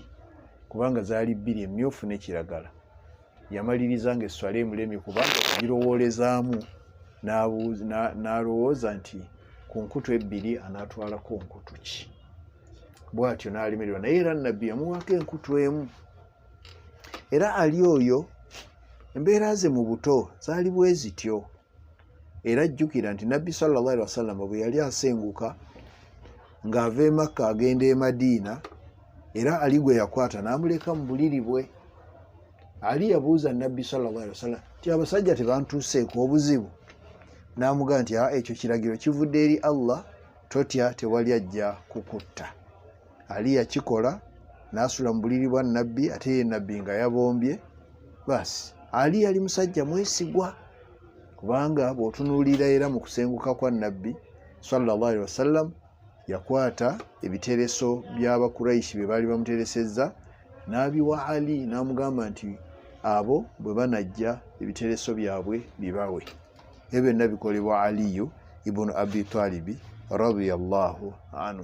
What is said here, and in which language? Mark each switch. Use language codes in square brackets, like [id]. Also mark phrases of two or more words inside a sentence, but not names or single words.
[lg] Kubanga zaali bbiri, emmyufu ne kiragala. Yamaliriza nga esswala emulemye kubanga agirowoolezaamu, n'alowooza nti ku nkutu ebbiri anaatwalako nkutu ki? Bw'atyo n'alemererwa, naye era Nabbi yamuwaako enkutu emu. Era Ali oyo embeera ze mu buto zaali bwe zityo. Era jjukira nti Nabbi [ar] صلى الله عليه وسلم [lg] bwe yali asenguka ng'ava e Makka agenda e Madiina, era Ali gwe yakwata n'amuleka mu buliri bwe. Ali yabuuza Nabbi [ar] صلى الله عليه وسلم [lg] nti abasajja tebantuuseeko obuzibu? N'amugamba nti ekyo kiragiro kivudde eri Allah, totya, tewali ajja kukutta. Ali yakikola, n'asula mu buliri bwa Nabbi, ate ye Nabbi nga yabombye. Basi Ali yali musajja mwesigwa, kubanga bw'otunuulira era mu kusenguka kwa Nabbi [ar] صلى الله عليه وسلم [lg] yakwata ebitereso by'Abakuraishi bye baali bamuteresezza n'abiwa Ali n'amugamba nti abo bwe banajja ebitereso byabwe bibawe. Ebyo byonna bikolebwa Aliyu ibn Abi Talibi [ar] رضي الله عنه.